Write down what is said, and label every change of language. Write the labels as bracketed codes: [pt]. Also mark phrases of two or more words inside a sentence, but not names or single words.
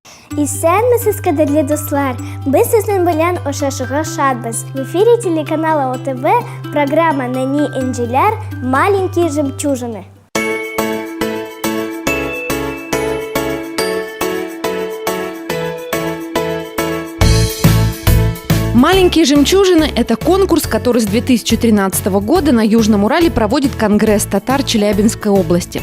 [tt] Исәнмесез, кадерле дуслар! Без сезнең белән ошашыга шатбыз. [ru] В эфире телеканала ОТВ программа «Нәни Энҗеләр. Маленькие жемчужины». «Маленькие жемчужины» – это конкурс, который с 2013 года на Южном Урале проводит Конгресс татар Челябинской области.